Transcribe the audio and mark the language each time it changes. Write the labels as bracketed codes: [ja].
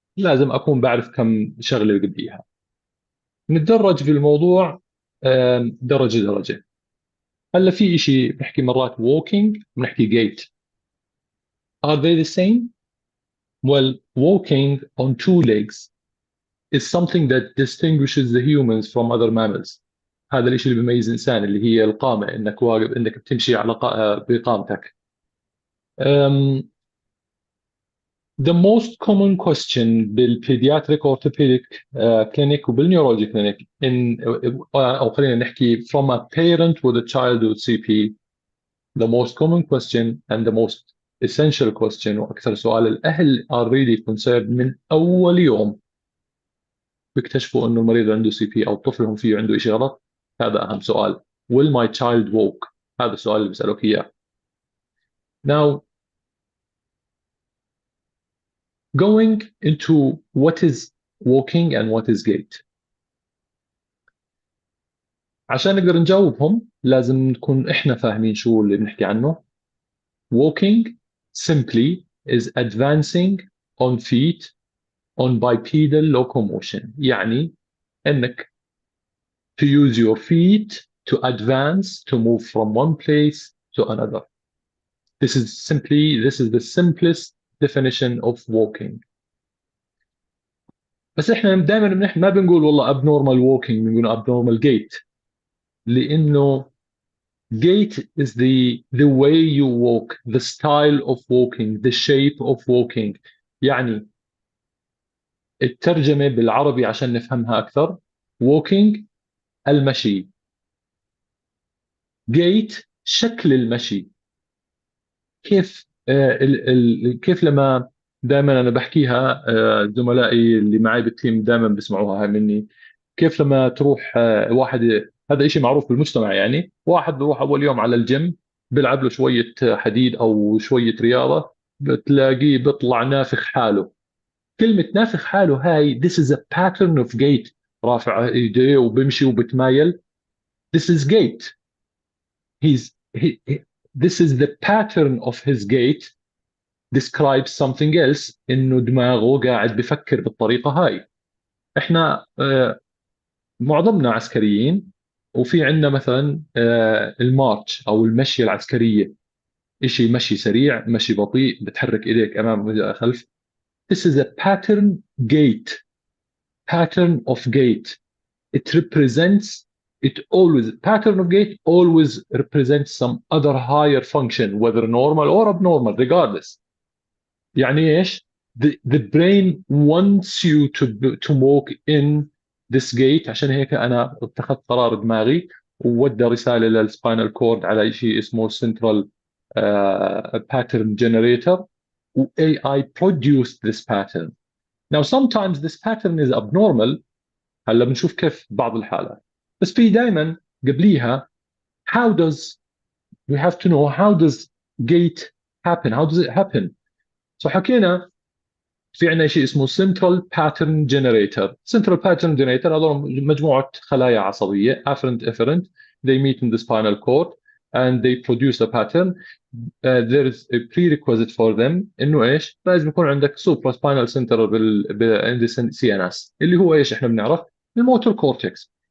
[ar] لازم أكون بعرف كم شغلة بديها. نتدرج في الموضوع درجة درجة. هلا في شيء بنحكي مرات walking بنحكي gait. [en] Are they the same? Well, walking on two legs is something that distinguishes the humans from other mammals. [ar] هذا الشيء اللي بيميز الإنسان، اللي هي القامة، إنك واقف، إنك بتمشي على بقامتك. [en] Um, the most common question بالpediatric orthopedic clinic وبالneurology clinic [ar] أو خلينا نحكي [en] from a parent with a child with CP. The most common question and the most essential question [ar] وأكثر سؤال الأهل [en] are really concerned [ar] من أول يوم بيكتشفوا إنه المريض عنده سي بي أو طفلهم فيه عنده شيء غلط. هذا أهم سؤال. [en] Will my child walk؟ [ar] هذا السؤال اللي بيسألوك إياه. [en] Now, going into what is walking and what is gait. [ar] عشان نقدر نجاوبهم لازم نكون إحنا فاهمين شو اللي بنحكي عنه. [en] Walking simply is advancing on feet on bipedal locomotion. [ar] يعني انك [en] to use your feet to advance, to move from one place to another. This is the simplest definition of walking. [ar] بس احنا دائما ما بنقول والله abnormal walking، بنقول abnormal gait. [en] لانه gait is the way you walk, the style of walking, the shape of walking. [ar] يعني الترجمة بالعربي عشان نفهمها أكثر: walking المشي، gait شكل المشي. كيف كيف لما دائما انا بحكيها، زملائي اللي معي بالتيم دائما بيسمعوها هاي مني. كيف لما تروح واحد، هذا شيء معروف بالمجتمع، يعني واحد بيروح اول يوم على الجيم بيلعب له شويه حديد او شويه رياضه، بتلاقيه بيطلع نافخ حاله. كلمه نافخ حاله هاي [en] this is a pattern of gait. [ar] رافع ايديه وبمشي وبتمايل. [en] This is gait. This is the pattern of his gait describes something else، [ar] انه دماغه قاعد بفكر بالطريقه هاي. احنا معظمنا عسكريين، وفي عندنا مثلا المارش او المشيه العسكريه، شيء مشي سريع مشي بطيء بتحرك ايديك امام خلف. [en] This is a pattern of gait. It represents, it always, pattern of gait always represents some other higher function, whether normal or abnormal regardless. [ar] يعني ايش؟ [en] the brain wants you to walk in this gate. [ar] عشان هيك انا اتخذت قرار دماغي وودى رساله للسباينال كورد على شيء اسمه central pattern generator، و [en] AI produced this pattern. Now sometimes this pattern is abnormal. [ar] هلا بنشوف كيف بعض الحالات، بس في دائما قبليها [en] how does we have to know how does gait happen, how does it happen. [ar] حكينا في عندنا شيء اسمه central pattern generator. central pattern generator هذول مجموعة خلايا عصبية afferent efferent. [en] They meet in the spinal cord and they produce a pattern. There is a prerequisite for them [ar] انه ايش؟ لازم يكون عندك [en] supra spinal center in the CNS [ar] اللي هو ايش؟ احنا بنعرف الموتور كورتكس.